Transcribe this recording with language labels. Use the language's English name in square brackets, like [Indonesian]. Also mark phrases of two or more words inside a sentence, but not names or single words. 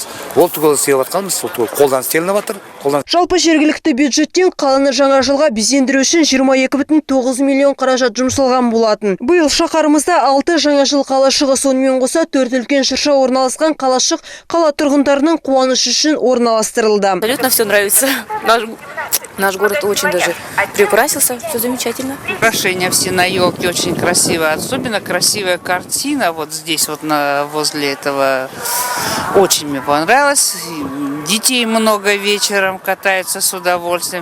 [Kazakh] Ол түгелі істеп жатқанымыз, ол түгелі қолдан істелініп жатыр. Жалпы жергілікті бюджеттен қаланы жаңа жылға безендіру үшін 22,9 миллион қаражат жұмсалған болатын. Биыл шаһарымызда 6 жаңа жыл қалашығы, сонымен қоса 4 үлкен шырша орналасқан қалашық қала тұрғындарының қуанышы үшін орналастырылды. [Russian] Абсолютно все нравится. Наш город очень даже приукрасился, все замечательно. Украшения все на елке очень красиво. Особенно красивая картина вот здесь, вот возле этого. Очень мне понравилось. Детей много вечером катаются с удовольствием.